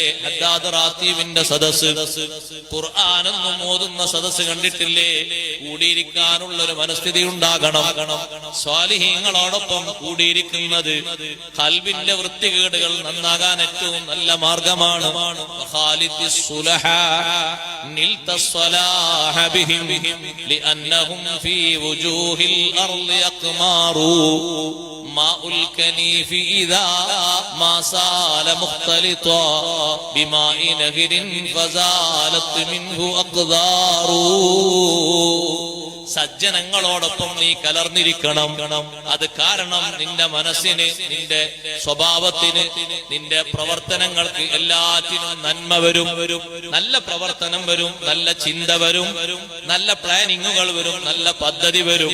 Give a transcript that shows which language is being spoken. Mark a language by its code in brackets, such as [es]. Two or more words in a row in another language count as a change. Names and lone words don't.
[ml] ഹദ്ദാദ് റാത്തീബിന്റെ സദസ്സ്, ഖുർആനെന്നും ഓതുന്ന സദസ്സ് കണ്ടിട്ടില്ലേ? കൂടിയിരിക്കാനുള്ള ഒരു മനസ്ഥിതി ഉണ്ടാകണം. സ്വാലിഹീങ്ങളോടൊപ്പം കൂടിയിരിക്കുന്നത് ഖൽബിന്റെ വൃത്തികേടുകൾ നന്നാകാൻ ഏറ്റവും നല്ല മാർഗമാണ്. [ar] نلت الصلاح بهم لأنهم في وجوه الأرض أقمار ماء الكنيف إذا ما سال مختلطا بماء نهر فزالت منه أقدار. [ml] സജ്ജനങ്ങളോടൊപ്പം നീ കലർന്നിരിക്കണം. അത് കാരണം നിന്റെ മനസ്സിന്, നിന്റെ സ്വഭാവത്തിന്, നിന്റെ പ്രവർത്തനങ്ങൾക്ക് എല്ലാറ്റിനും നന്മ വരും. നല്ല പ്രവർത്തനം വരും, നല്ല ചിന്ത വരും, നല്ല പ്ലാനിങ്ങുകൾ വരും, നല്ല പദ്ധതി വരും.